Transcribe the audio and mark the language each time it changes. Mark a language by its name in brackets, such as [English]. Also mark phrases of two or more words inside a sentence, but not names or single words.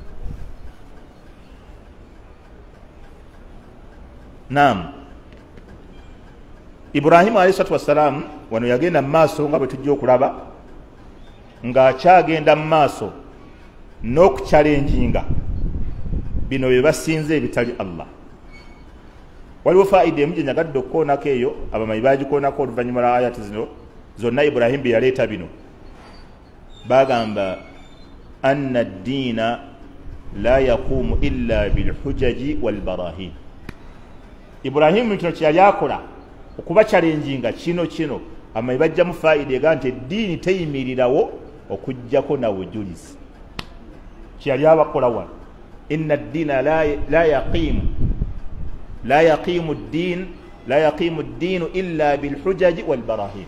[Ganda] Naam, Ibrahimu [Arabic] عليه الصلاة والسلام [Ganda] wano yagenda mu maaso nga bwe tujja okulaba ng'akyagenda mu maaso n'okukyalenjinga bino bye basinze ebitali Allah. Waliwo faida emu gye nyagadde okukoonako eyo abamanyi bagikoonako oluvannyuma lwa ayati zino zonna Ibrahimu bye yaleeta bino bagamba [Arabic] أن الدين لا يقوم إلا بالحجج والبراهين. [Ganda] Ibrahimu kino kye yali akola okuba kyalenjinga kino amanyi bajjamu faida ega nti eddiini teyimirirawo okujjako na bujulizi kye yali abakola wano. [Arabic] إن الدين لا يقيم الدين إلا بالحجج والبراهين.